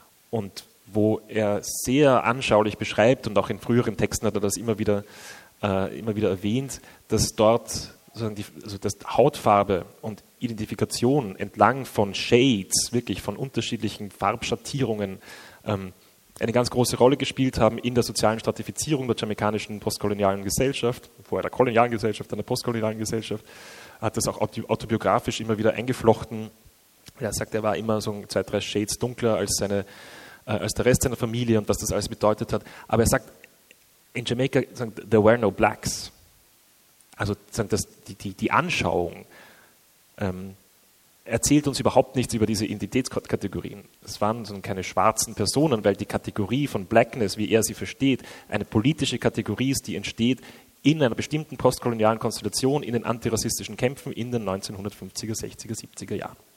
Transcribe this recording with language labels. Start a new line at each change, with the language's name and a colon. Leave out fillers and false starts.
German: Und wo er sehr anschaulich beschreibt, und auch in früheren Texten hat er das immer wieder erwähnt, dass dort sozusagen dass Hautfarbe und Identifikation entlang von Shades, wirklich von unterschiedlichen Farbschattierungen, eine ganz große Rolle gespielt haben in der sozialen Stratifizierung der jamaikanischen postkolonialen Gesellschaft, vorher der kolonialen Gesellschaft, dann der postkolonialen Gesellschaft, hat das auch autobiografisch immer wieder eingeflochten. Er sagt, er war immer so zwei, drei Shades dunkler als der Rest seiner Familie und was das alles bedeutet hat. Aber er sagt,
English: in Jamaica, there were no blacks.
German: Also dass die Anschauung erzählt uns überhaupt nichts über diese Identitätskategorien. Es waren keine schwarzen Personen, weil die Kategorie von Blackness, wie er sie versteht, eine politische Kategorie ist, die entsteht in einer bestimmten postkolonialen Konstellation in den antirassistischen Kämpfen in den 1950er, 60er, 70er Jahren.